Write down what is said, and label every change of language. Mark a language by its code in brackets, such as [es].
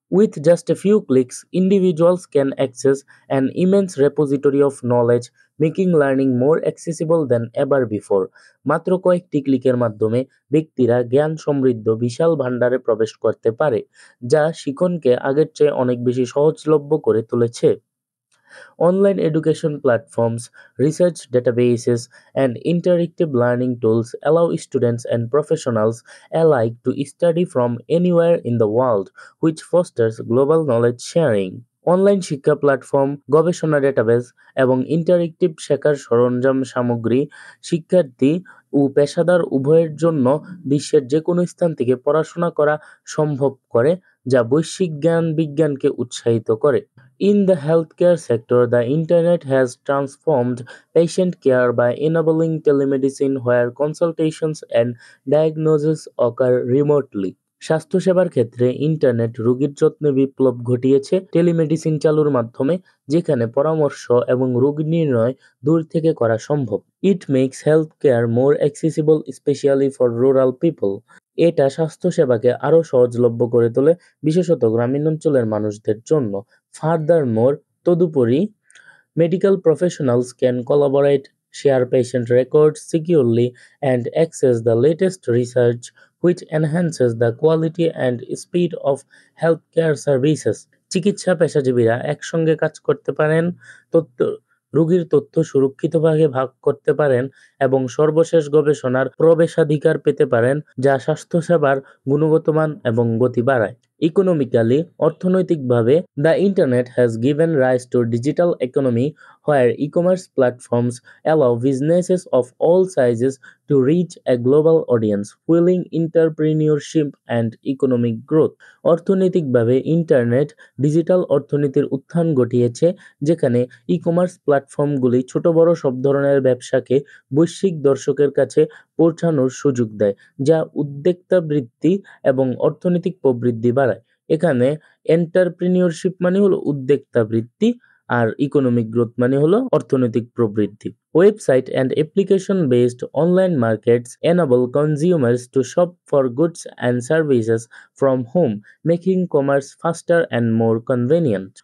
[en] With just a few clicks individuals can access an immense repository of knowledge, making learning more accessible than ever before. [bn] মাত্র কয়েকটি ক্লিকের মাধ্যমে ব্যক্তিরা জ্ঞান সমৃদ্ধ বিশাল ভাণ্ডারে প্রবেশ করতে পারে, যা শিখনকে আগের চেয়ে অনেক বেশি সহজলভ্য করে তুলেছে। [en] Online education platforms, research databases, and interactive learning tools allow students and professionals alike to study from anywhere in the world, which fosters global knowledge sharing. [bn] Online শিক্ষা প্ল্যাটফর্ম, গবেষণা ডেটাবেস এবং ইন্টারেক্টিভ শেখার সরঞ্জাম সামগ্রী শিক্ষার্থী ও পেশাদার উভয়ের জন্য বিশ্বের যেকোনো স্থান থেকে পড়াশোনা করা সম্ভব করে, যা বৈশ্বিক জ্ঞান বিজ্ঞানকে উৎসাহিত করে। [en] In the healthcare sector, the internet has transformed patient care by enabling telemedicine where consultations and diagnosis occur remotely. [bn] স্বাস্থ্যসেবার ক্ষেত্রে ইন্টারনেট রোগীর যত্নে বিপ্লব ঘটিয়েছে টেলিমেডিসিন চালুর মাধ্যমে, যেখানে পরামর্শ এবং রোগ নির্ণয় দূর থেকে করা সম্ভব। [en] It makes health care more accessible specially for rural people. [bn] এটা স্বাস্থ্যসেবাকে আরও সহজলভ্য করে তোলে, বিশেষত গ্রামীণ অঞ্চলের মানুষদের জন্য। [en] Furthermore, তদুপরি, medical professionals can collaborate, share patient records securely, and access the latest research, which enhances the quality and speed of healthcare services. [bn] চিকিৎসা পেশাজীবীরা একসঙ্গে কাজ করতে পারেন, তথ্য রোগীর তথ্য সুরক্ষিতভাবে ভাগ করতে পারেন এবং সর্বশেষ গবেষণার প্রবেশাধিকার পেতে পারেন, যা স্বাস্থ্যসেবার গুণগত মান এবং গতি বাড়ায়। [en] Economically, অর্থনৈতিকভাবে, the internet has given rise to digital economy where e-commerce platforms allow businesses of all sizes to reach a global audience, fueling entrepreneurship and economic growth. [bn] অর্থনৈতিকভাবে ইন্টারনেট ডিজিটাল অর্থনীতির উত্থান ঘটিয়েছে, যেখানে ই-কমার্স প্ল্যাটফর্মগুলি ছোট বড় সব ধরনের ব্যবসাকে বৈশ্বিক দর্শকের কাছে পৌঁছানোর সুযোগ দেয়, যা উদ্যোক্তা বৃদ্ধি এবং অর্থনৈতিক প্রবৃদ্ধি বাড়ায়। এখানে এন্টারপ্রেনিউরশিপ মানে হলো উদ্যোক্তা বৃদ্ধি, আর ইকোনমিক গ্রোথ মানে হলো অর্থনৈতিক প্রবৃদ্ধি। [en] Website and application based online markets enable consumers to shop for goods and services from home, making commerce faster and more convenient.